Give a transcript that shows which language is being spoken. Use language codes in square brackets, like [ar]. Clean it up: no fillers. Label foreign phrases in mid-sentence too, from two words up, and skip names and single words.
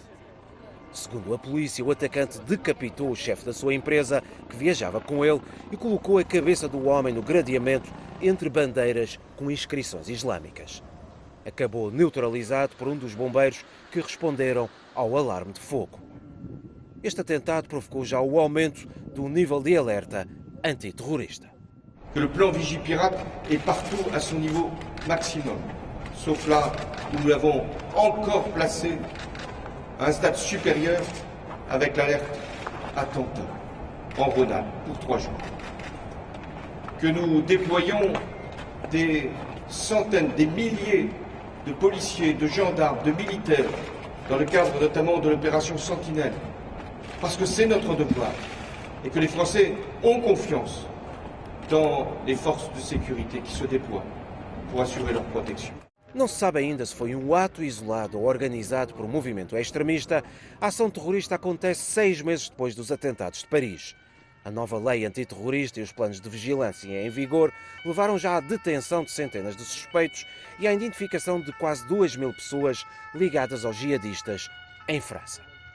[pt] Segundo a polícia, o atacante decapitou o chefe da sua empresa, que viajava com ele, e colocou a cabeça do homem no gradeamento entre bandeiras com inscrições islâmicas. Acabou neutralizado por um dos bombeiros que responderam ao alarme de fogo. Este atentado provocou já o aumento do nível de alerta antiterrorista. [fr] Que le plan Vigipirate est partout à son niveau maximum, sauf là où nous l'avons encore placé à un stade supérieur avec l'alerte attentat en Rhône-Alpes pour 3 jours. Que nous déployons des centaines, des milliers de policiers, de gendarmes, de militaires dans le cadre notamment de l'opération Sentinelle, parce que c'est notre devoir et que les Français ont confiance dans les forces de sécurité qui se déploient pour assurer leur protection. [pt] Não se sabe ainda se foi um ato isolado ou organizado por um movimento extremista. A ação terrorista acontece 6 meses depois dos atentados de Paris. A nova lei antiterrorista e os planos de vigilância em vigor levaram já à detenção de centenas de suspeitos e à identificação de quase 2.000 pessoas ligadas aos jihadistas em França.